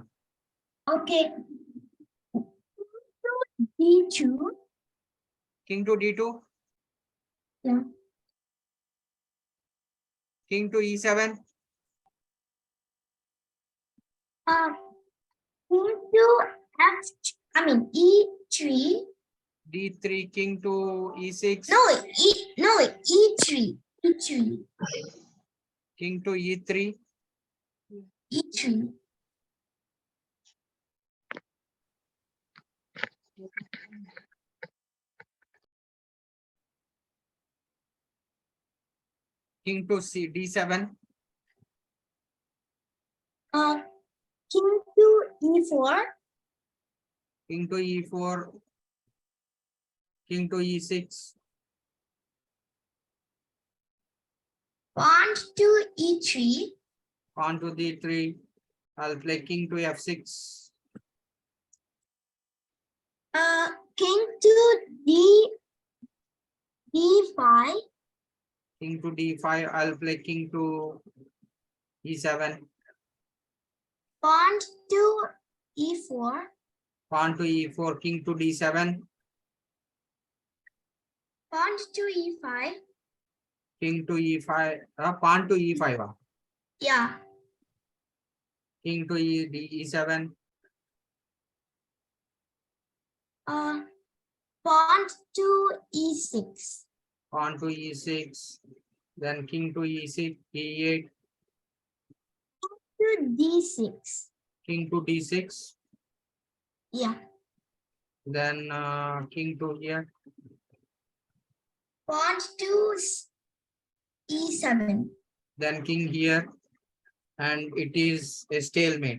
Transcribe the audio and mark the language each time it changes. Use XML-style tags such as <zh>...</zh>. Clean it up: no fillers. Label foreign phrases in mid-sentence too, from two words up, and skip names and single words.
<en>Okay. D2. King to D2. Yeah. King to E7. Into F. I mean E3. D3. King to E6. No, E3. E3. King to E3. E3. King to D7. King to E4. King to E4. King to E6. Pawn to E3. Pawn to D3. I'll play king to F6. King to D5. King to D5. I'll play king to E7. Pawn to E4. Pawn to E4. King to D7. Pawn to E5. King to E5. Pawn to E5. Yeah. King to E7. Pawn to E6. Pawn to E6. Then king to E6. E8. To D6. King to D6. Yeah. Then king to here. Pawn to E7. Then king here. And it is a stalemate.</en>